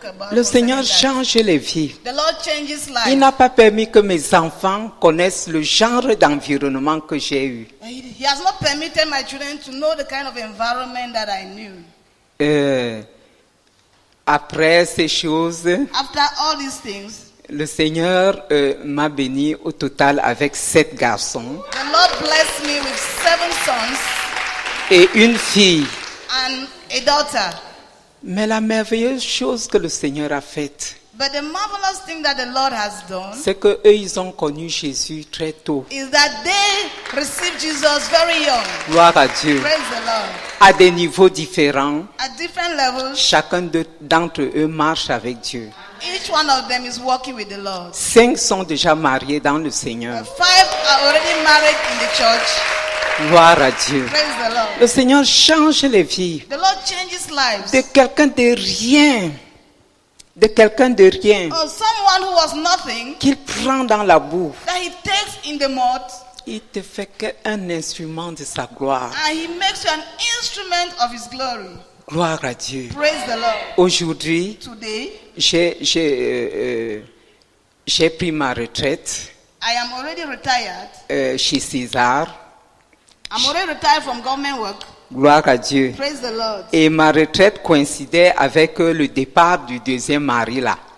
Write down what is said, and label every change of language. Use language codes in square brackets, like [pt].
[fr] Le Seigneur change les vies. Il n'a pas permis que mes enfants connaissent le genre d'environnement que j'ai eu. [en] He has not permitted my children to know the kind of environment that I knew. [fr] Après ces choses, [en] After all these things, [fr] Le Seigneur m'a béni au total avec 7 garçons [en] The Lord blessed me with 7 sons [fr] et une fille. [en] and a daughter. [fr] Mais la merveilleuse chose que le Seigneur a faite, [en] But the marvelous thing that the Lord has done [fr] c'est que eux, ils ont connu Jésus très tôt. [en] is that they received Jesus very young. [fr] Gloire à Dieu. [en] Praise the Lord. [fr] À des niveaux différents, [en] At different levels, [fr] chacun d'entre eux marche avec Dieu. [en] each one of them is walking with the Lord. [fr] 5 sont déjà mariés dans le Seigneur. [en] 5 are already married in the church. [fr] Gloire à Dieu. [en] Praise the Lord. [fr] Le Seigneur change les vies [en] The Lord changes lives. [fr] de quelqu'un de rien, [en] Oh, someone who was nothing, [fr] qu'il prend dans la boue. [en] that he takes in the mud, [fr] Il te fait qu'un instrument de sa gloire. [en] and he makes you an instrument of his glory. [fr] Gloire à Dieu. [en] Praise the Lord. [fr] Aujourd'hui, [en] Today, [fr] j'ai pris ma retraite [en] I am already retired. [fr] chez César. [en] I'm already retired from government work. [fr] Gloire à Dieu. [en] Praise the Lord. [fr] Et ma retraite coïncidait avec le départ du deuxième mari là.